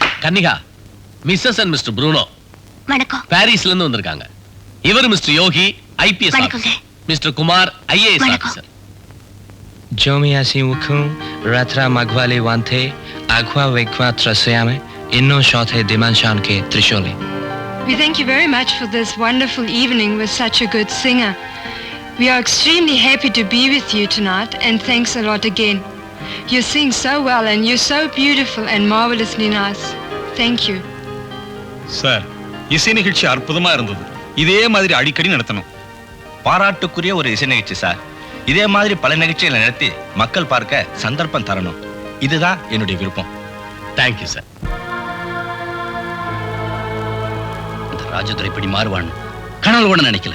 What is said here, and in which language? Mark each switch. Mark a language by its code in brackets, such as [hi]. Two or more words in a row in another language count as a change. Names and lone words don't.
[en] Kannika, Mrs and Mr Bruno [ta] வணக்கம். பாரிஸ்ல இருந்து வந்திருக்காங்க. இவர் மிஸ்டர் யோகி, ஐபிஎஸ் வணக்கங்க. ஆபீசர். மிஸ்டர் குமார், ஐஏஎஸ் வணக்கம். ஆபீசர். Jomiasi ukun ratra magwali wante agwa vekwa trasyame inno shothe dimanshan ke trisholi. [en] We thank you very much for this wonderful evening with such a good singer. We are extremely happy to be with you tonight and thanks a lot again. You sing so well and you're so beautiful and marvelously nice. Thank you. [ta] சார், இசை நிகழ்ச்சி அற்புதமா இருந்தது. இதே மாதிரி அடிக்கடி நடத்தணும். பாராட்டுக்குரிய ஒரு இசை நிகழ்ச்சி சார். இதே மாதிரி பல நிகழ்ச்சிகளை நடத்தி மக்கள் பார்க்க சந்தர்ப்பம் தரணும். இதுதான் என்னுடைய விருப்பம். [en] thank you sir. [ta] அந்த ராஜதுரை இப்படி மாறுவான்னு கனவு கூட நினைக்கல.